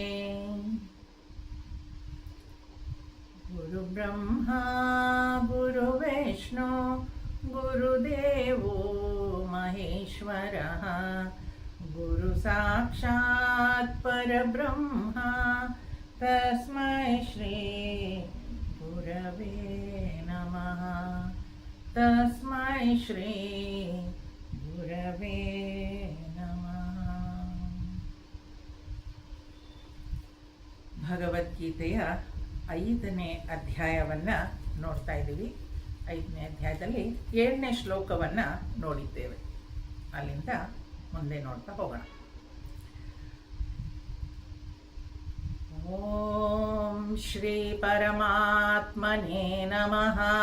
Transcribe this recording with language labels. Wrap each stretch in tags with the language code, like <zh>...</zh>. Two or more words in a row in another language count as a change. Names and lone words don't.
<sa>गुरुब्रह्मा गुरुविष्णु गुरुदेवो महेश्वरः गुरुसाक्षात् परब्रह्म तस्मै श्री गुरवे नमः। तस्मै श्री गुरवे नमः।</sa> <kn>ಭಗವದ್ಗೀತೆಯ 5ನೇ ಅಧ್ಯಾಯವನ್ನು ನೋಡ್ತಾ ಇದ್ದೀವಿ. 5ನೇ ಅಧ್ಯಾಯದಲ್ಲಿ 7ನೇ ಶ್ಲೋಕವನ್ನು ನೋಡಿದ್ದೇವೆ. ಅಲ್ಲಿಂದ ಮುಂದೆ ನೋಡ್ತಾ ಹೋಗೋಣ.</kn> <sa>ಓಂ ಶ್ರೀ ಪರಮಾತ್ಮನೇ ನಮಃ.</sa>